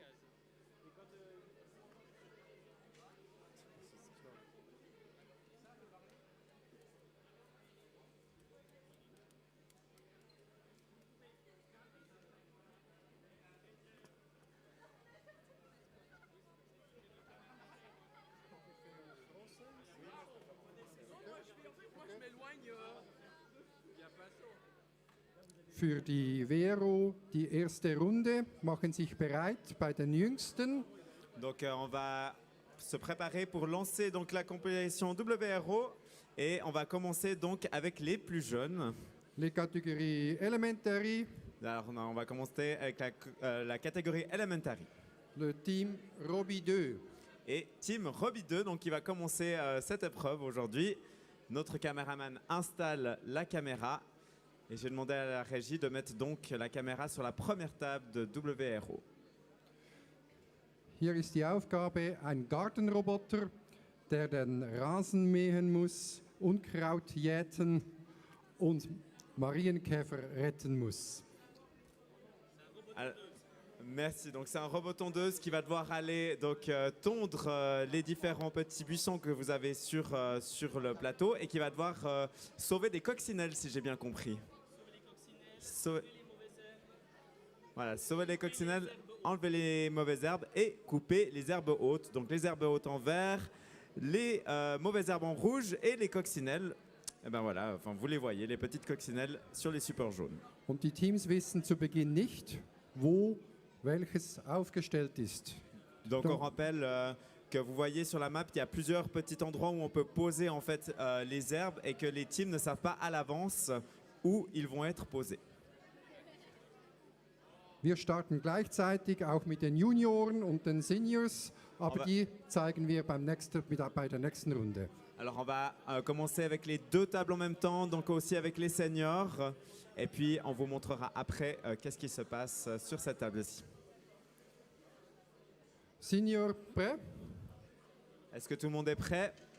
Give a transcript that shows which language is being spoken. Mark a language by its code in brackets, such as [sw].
[fr] Et quand, Moi je m'éloigne. [de] Für die Vero die erste Runde. Machen sich bereit bei den Jüngsten. [fr] Donc on va se préparer pour lancer donc la compétition WRO et on va commencer donc avec les plus jeunes. Les catégories Elementary. Alors on va commencer avec la catégorie Elementary. Le team Robbie 2. Et Team Robbie 2 donc qui va commencer cette épreuve aujourd'hui. Notre caméraman installe la caméra et j'ai demandé à la régie de mettre donc la caméra sur la première table de WRO. [de] Hier ist die Aufgabe, ein Gartenroboter, der den Rasen mähen muss, Unkraut jäten und Marienkäfer retten muss. [fr] Alors, merci. Donc c'est un robot tondeuse qui va devoir aller donc tondre les différents petits buissons que vous avez sur le plateau et qui va devoir sauver des coccinelles si j'ai bien compris. Voilà, sauver les coccinelles, enlever les mauvaises herbes et couper les herbes hautes. Donc les herbes hautes en vert, les mauvaises herbes en rouge et les coccinelles. Et ben voilà, enfin vous les voyez, les petites coccinelles sur les supports jaunes. [de] Und die Teams wissen zu Beginn nicht, wo welches aufgestellt ist. [fr] Donc on rappelle que vous voyez sur la map, il y a plusieurs petits endroits où on peut poser en fait les herbes et que les teams ne savent pas à l'avance où ils vont être posés. [de] Wir starten gleichzeitig auch mit den Junioren und den Seniors, aber die zeigen wir bei der nächsten Runde. [fr] Alors on va commencer avec les deux tables en même temps, donc aussi avec les seniors, et puis on vous montrera après qu'est-ce qui se passe sur cette table-ci. Senior prêt? Est-ce que tout le monde est prêt?